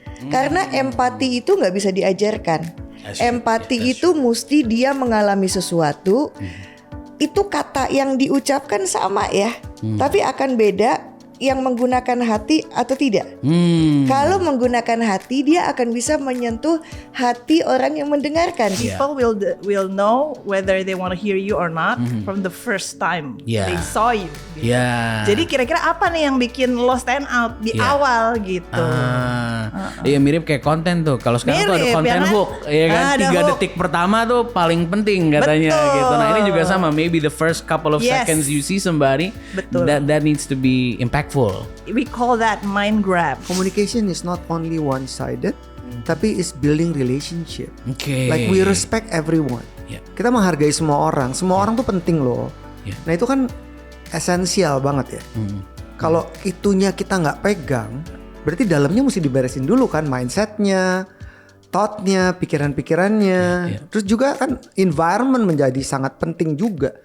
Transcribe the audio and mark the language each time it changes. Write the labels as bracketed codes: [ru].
[id] Karena empati itu nggak bisa diajarkan. Empati itu mesti dia mengalami sesuatu. Itu kata yang diucapkan sama ya, tapi akan beda yang menggunakan hati atau tidak. Kalau menggunakan hati, dia akan bisa menyentuh hati orang yang mendengarkan. [en] People will know whether they want to hear you or not from the first time they saw you. [id] Gitu. Jadi kira-kira apa nih yang bikin lo [en] stand out [id] di awal gitu? Iya, mirip kayak konten tuh. Kalau sekarang tuh ada konten hook, ya kan? 3 detik pertama tuh paling penting katanya. Gitu. Nah ini juga sama. [en] Maybe the first couple of seconds you see somebody, that needs to be impactful. We call that mind grab. Communication is not only one-sided, [id] tapi [en] is building relationship. Like we respect everyone. [id] Kita menghargai semua orang. Semua orang tuh penting loh. Nah itu kan esensial banget ya. Kalau itunya kita nggak pegang, berarti dalamnya mesti diberesin dulu kan, mindsetnya, thoughtnya, pikiran-pikirannya. Terus juga kan environment menjadi sangat penting juga.